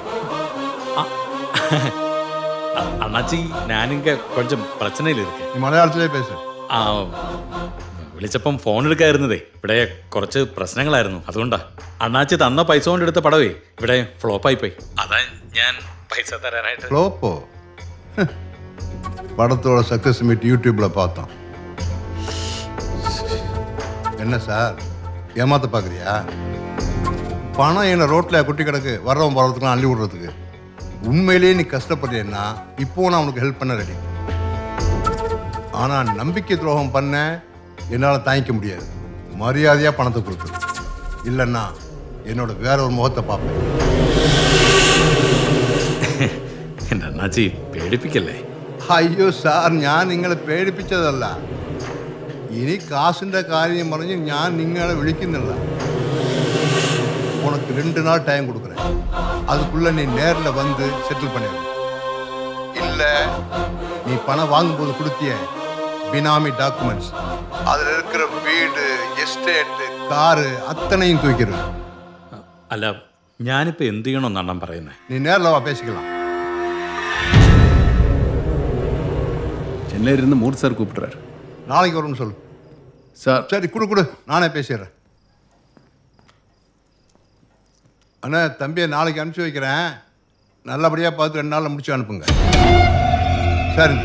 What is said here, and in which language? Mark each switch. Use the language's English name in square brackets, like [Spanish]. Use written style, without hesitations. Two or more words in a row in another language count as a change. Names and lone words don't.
[Tamil] அண்ணாச்சி, நானிங்க கொஞ்சம் பிரச்னையில் இருக்கே. நீ மலையாளத்திலே பேசு. [Malayalam] വിളിച്ചപ്പം ഫോൺ എടുക്കായിരുന്നതേ, ഇവിടെ കുറച്ച് പ്രശ്നങ്ങളായിരുന്നു, അതുകൊണ്ടാ. അണ്ണാച്ചി തന്ന പൈസ കൊണ്ട് എടുത്ത പടവേ ഇവിടെ ഫ്ലോപ്പായി പോയി. അതാ ഞാൻ പൈസ തരാനായിട്ട്. [Tamil] ஃப்ளோப்போ? படத்தோட சக்ஸஸ் மீட் யூடியூப்ல பார்த்தோம். என்ன சார், ஏமாத்த பார்க்குறியா? பணம் என்ன ரோட்டில் குட்டி கிடக்கு, வர்றவன் போகிறதுக்குலாம் அள்ளி விடுறதுக்கு. உண்மையிலேயே நீ கஷ்டப்படுறேன்னா இப்போ நான் உனக்கு ஹெல்ப் பண்ண ரெடி. ஆனால் நம்பிக்கை துரோகம் பண்ண என்னால் தாங்கிக்க முடியாது. மரியாதையாக பணத்தை கொடுத்துரு, இல்லைன்னா என்னோட வேற ஒரு முகத்தை பார்ப்பேன். [Malayalam] എൻ്റെ അണ്ണാച്ചി പേടിപ്പിക്കല്ലേ. അയ്യോ സാർ, ഞാൻ നിങ്ങളെ പേടിപ്പിച്ചതല്ല. ഇനി കാശിൻ്റെ കാര്യം പറഞ്ഞ് ഞാൻ നിങ്ങളെ വിളിക്കുന്നില്ല. [Tamil] உனக்கு 2 நாள் டைம் கொடுக்குறேன். அதுக்குள்ள நீ நேரில் வந்து செட்டில் பண்ணிடணும். இல்லை நீ பணம் வாங்கும்போது கொடுத்திய பினாமி டாக்குமெண்ட்ஸ், அதில் இருக்கிற வீடு, எஸ்டேட், கார் அத்தனையும் தூக்கிடும். [Malayalam] അല്ല, ഞാനിപ്പോൾ എന്ത് ചെയ്യണമെന്ന് അണ്ണൻ പറയുന്നത്? [Tamil] நீ நேரில் வா, பேசிக்கலாம். சென்னையிலிருந்து மூர்த்தி சார் கூப்பிடுறாரு. நாளைக்கு வரும்னு சொல்லு. சார் சரி, கொடு, நானே பேசிடுறேன். அண்ணா, தம்பியை நாளைக்கு அனுப்பிச்சி வைக்கிறேன். நல்லபடியாக பார்த்து 2 நாளில் முடிச்சு அனுப்புங்க. சரிண்ணா.